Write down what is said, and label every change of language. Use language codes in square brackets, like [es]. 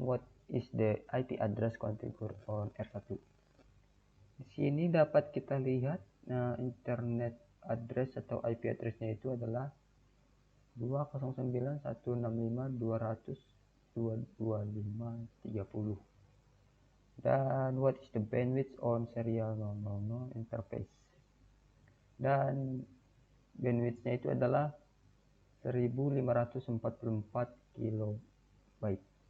[en] What is the IP address configured on R1? [id] Di sini dapat kita lihat internet address atau IP addressnya itu adalah 209.165.200.225.30. Dan [en] what is the bandwidth on serial 000 interface? [id] Dan bandwidthnya itu adalah 1544 kilobyte.